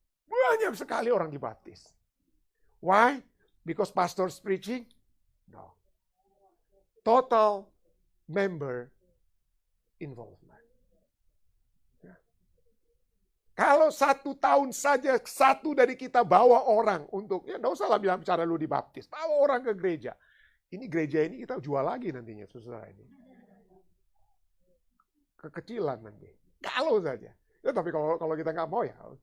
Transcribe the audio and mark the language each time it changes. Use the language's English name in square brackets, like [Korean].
[Indonesian] Banyak sekali orang dibaptis. [English] Why? Because pastors preaching? No. Total member involvement. [Indonesian] Ya. Kalau 1 tahun saja satu dari kita bawa orang untuk, ya enggak usah lah bilang cara lu dibaptis. Bawa orang ke gereja. Ini gereja ini kita jual lagi nantinya, saudara ini. Kekecilan nanti. Kalau saja. Ya, tapi kalau kita nggak mau ya.